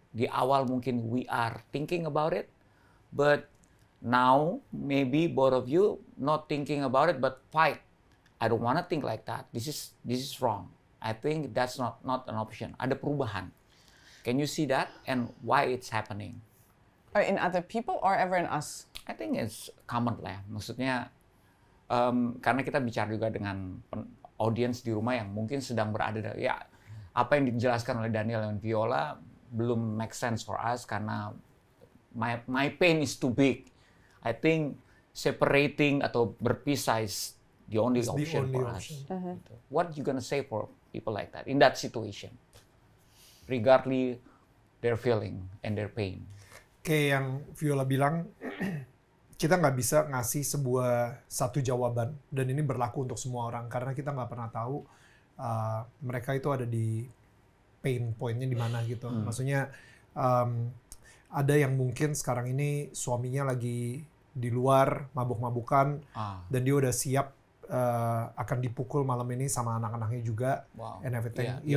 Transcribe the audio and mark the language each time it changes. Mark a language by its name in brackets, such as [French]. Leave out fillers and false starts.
[Indonesian] Di awal mungkin [English] we are thinking about it, but now maybe both of you not thinking about it, but fight. I don't want to think like that. This is wrong. I think that's not an option. [Indonesian] Ada perubahan. [English] Can you see that and why it's happening? In other people or ever in us? I think it's common lah. [Indonesian] Maksudnya karena kita bicara juga dengan audiens di rumah yang mungkin sedang berada ya apa yang dijelaskan oleh Daniel dan Viola belum [English] make sense for us [Indonesian] karena [English] my pain is too big. I think separating [Indonesian] atau berpisah [English] is the only option for us. What you gonna say for people like that in that situation, regardless their feeling and their pain? [Indonesian] Kayak yang Viola bilang, kita nggak bisa ngasih satu jawaban, dan ini berlaku untuk semua orang karena kita nggak pernah tahu mereka itu ada di pain point-nya di mana gitu. Maksudnya ada yang mungkin sekarang ini suaminya lagi di luar mabuk-mabukan dan dia udah siap akan dipukul malam ini sama anak-anaknya juga, [English] and everything.